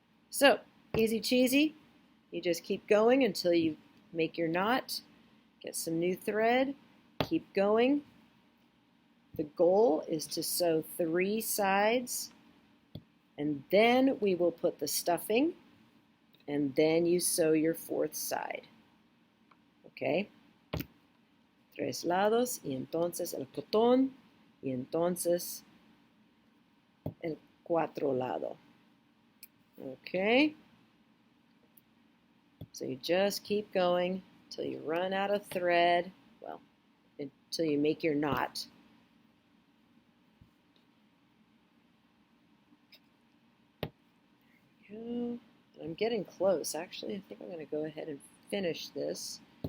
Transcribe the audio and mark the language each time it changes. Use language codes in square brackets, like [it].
[en] So, easy cheesy. You just keep going until you make your knot, get some new thread, keep going. The goal is to sew 3 sides, and then we will put the stuffing, and then you sew your 4th side. Okay? [es] 3 lados, y entonces el cotón, y entonces el 4 lado. [en] Okay? So you just keep going until you run out of thread, well, until you make your knot. There we go. I'm getting close. Actually, I think I'm going to go ahead and finish this.